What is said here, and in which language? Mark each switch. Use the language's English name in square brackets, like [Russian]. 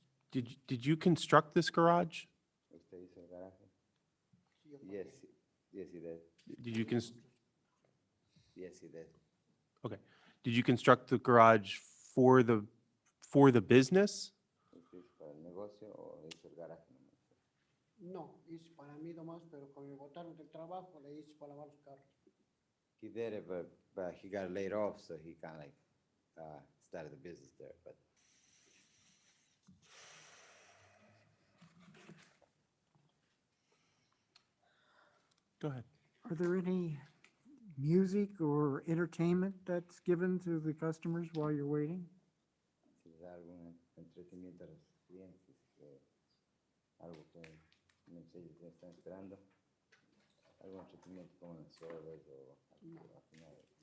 [English] Did you construct this garage? [Spanish] ¿Usted hizo el garaje? [English] Yes, he did. Did you Yes, he did. okay. Did you construct the garage for the business? [Spanish] ¿Usted hizo para el negocio o hizo el garaje nomás? No, hice para mí nomás, pero cuando me botaron del trabajo, le hice para lavar los carros. [English] He did it, but he got laid off, so he kind of like started the business there. But Go ahead. Are there any music or entertainment that's given to the customers while you're waiting? [Spanish] si les da algún entretenimiento a los clientes, algo que mientras ellos están esperando, algún entretenimiento como las sodas o algo al final.